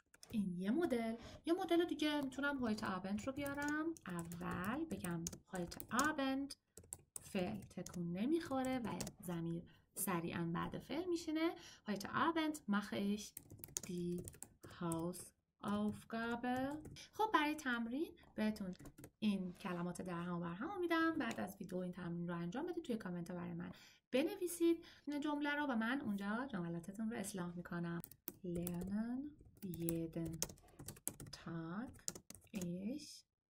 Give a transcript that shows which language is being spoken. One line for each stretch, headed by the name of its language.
Persian: این یه مدل دیگه میتونم
German: heute Abend
Persian: رو بیارم. اول بگم
German: heute Abend،
Persian: فعل تکون نمیخوره و ضمیر سریعا بعد فعل میشینه.
German: heute Abend mache ich die Hausaufgabe.
Persian: خب برای تمرین بهتون این کلمات درهم و برهم میدم. بعد از ویدیو این تمرین رو انجام بدید، توی کامنت برای من بنویسید جمله رو و من اونجا جملاتتون رو اصلاح میکنم.
German: lernen jeden Tag ich.